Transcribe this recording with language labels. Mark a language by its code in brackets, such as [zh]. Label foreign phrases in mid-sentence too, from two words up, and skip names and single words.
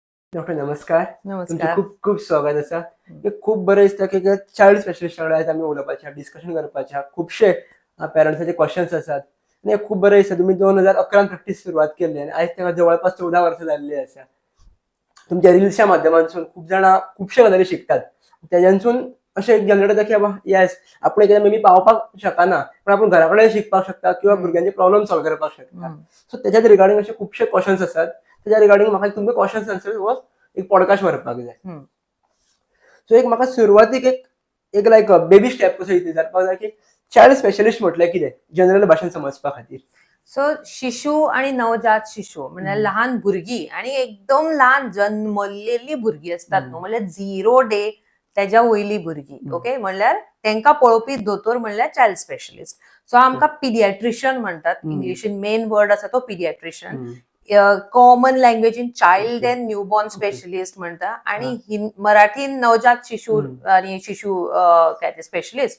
[kok] डॉक्टर नमस्कार. तुमचे नमस्कार. खूप खूप स्वागत आसा. खूप बरें दिसता की [en] child specialist [kok] वांगडा आयज आमी उलोवपाचे डिस्कशन करपाचे खुबशे पेरंट्सांचे क्वेश्चन्स आसात आनी खूप बरें दिसता. तुम्ही 2011 प्रॅक्टीस सुरवात केल्ली आनी आयज तेका जवळपास 14 वर्सां जाल्ली आसा. तुमच्या रिल्सच्या माध्यमांतसून खूप जाणां खुबशे गजाली शिकतात. तेज्यानसून अशें एक जनरेट जाता की बाबा येस आपण एकदां मे बी पावपाक शकना पण आपण घरा कडेन शिकपाक शकता किंवा भुरग्यांचे प्रॉब्लेम सॉल्व करपाक शकता. सो तेच्याच रिगार्डींग अशे खुबशे क्वेश्चन्स आसात. तेच्या रिगार्डींग म्हाका तुमचे क्वेश्चन्स आन्सर हो एक पॉडकास्ट व्हरपाक जाय. सो एक म्हाका सुरवातीक एक [en] like baby step [kok] कसो विचारपाक जाय की [en] child specialist [kok] म्हटल्यार कितें जनरल भाशेन समजपा खातीर. सो शिशु आणि नवजात शिशु म्हणजे लहान भुरगी आणि एकदम लहान जन्मलेली भुरगी असतात न्हू, म्हणजे 0 डे त्याच्या वयली भुरगी. ओके, म्हणल्यार तेंका पळोवपी दोतोर म्हणल्यार [en] child specialist. [kok] सो आमकां पिडियाट्रिशियन म्हणतात. इंग्लिशीन [en] main word [kok] आसा तो पिडियाट्रिशियन. कॉमन लँग्वेजीन [en] child and newborn specialist [kok] म्हणटा आणि मराठीन नवजात शिशु आणि शिशु काय ते स्पेशलिस्ट.